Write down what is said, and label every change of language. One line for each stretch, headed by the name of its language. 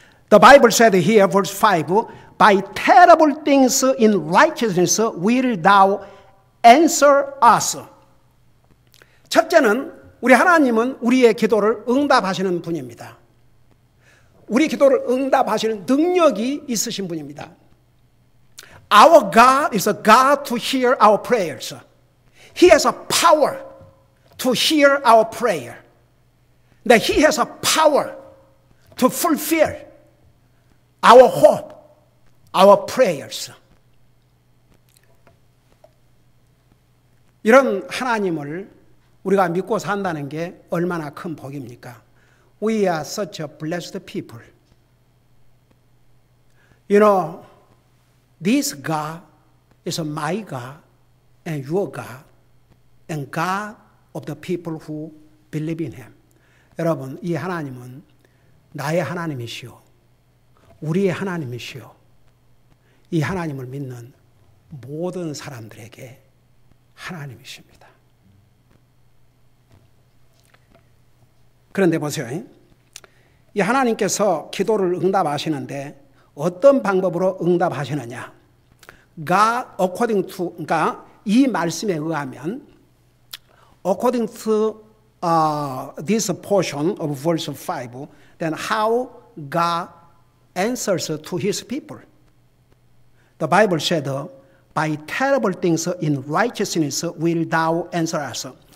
English: The Bible said here, verse 5, By terrible things in righteousness will thou answer us.
Korean: 첫째는 우리 하나님은 우리의 기도를 응답하시는 분입니다. 우리 기도를 응답하시는 능력이 있으신 분입니다.
English: Our God is a God to hear our prayers. He has a power to hear our prayer. That He has a power to fulfill our hope, our prayers.
Korean: 이런 하나님을 우리가 믿고 산다는 게 얼마나 큰 복입니까?
English: We are such a blessed people. You know, this God is my God and your God and God of the people who believe in Him.
Korean: 여러분, 이 하나님은 나의 하나님이시오. 우리의 하나님이시오. 이 하나님을 믿는 모든 사람들에게 하나님이십니다. 그런데 보세요. 이 하나님께서 기도를 응답하시는데 어떤 방법으로 응답하시느냐?
English: God according to,
Korean: 그러니까 이 말씀에 의하면
English: according to this portion of verse 5, then how God answers to His people. The Bible said, by terrible things in righteousness will thou answer us.